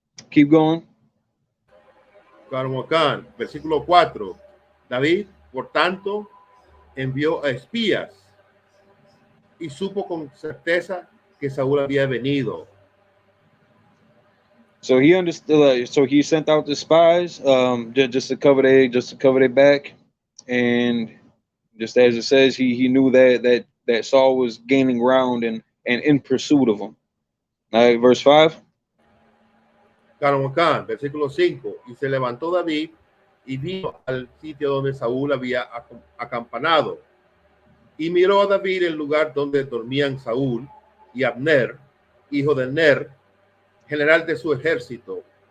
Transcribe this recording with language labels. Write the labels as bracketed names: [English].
[English] Keep going. [Spanish] Carmocán, versículo 4. David, por tanto, envió a espías y supo con certeza que Saúl había venido. [English] So he understood. So he sent out the spies, just to cover their back, and just as it says, he knew that Saul was gaining ground and in pursuit of him. Verse 5. [Spanish] Carmocán, versículo 5. Y se levantó David y vino al sitio donde Saúl había acampanado. Y miró a David el lugar donde dormían Saúl y Abner, hijo de Ner, general de su ejército.